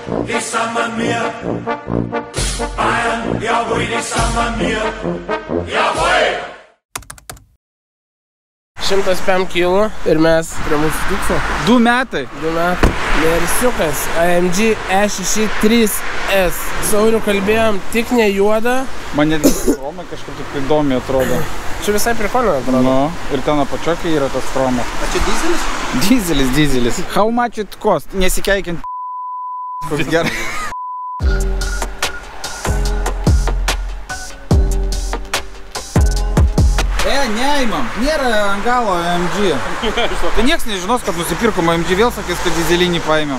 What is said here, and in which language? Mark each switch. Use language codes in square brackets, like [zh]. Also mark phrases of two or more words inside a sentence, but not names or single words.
[de] nicht sammen mir. Bayern, jawohl, nicht sammen mir. Jawohl! [lt] 105 kg ir mes prie mūsų tikslo. 2 metai. 2 metai. Mersiukas AMG E63S. Sauriu kalbėjom, tik ne juoda. Man net chromai kažkaip taip įdomiai atrodo. Čia visai prikolina atrodo. Nu, ir ten apačiokai yra tas chromas. A čia dizelis? Dizelis. [en] How much it cost? [lt] Nesikeikiant. Koks gerai. Neimam. Nėra ant galo AMG. Tai nieks nežinos, kad nusipirkom AMG, vėl sakys, kad dizelinį paėmėm.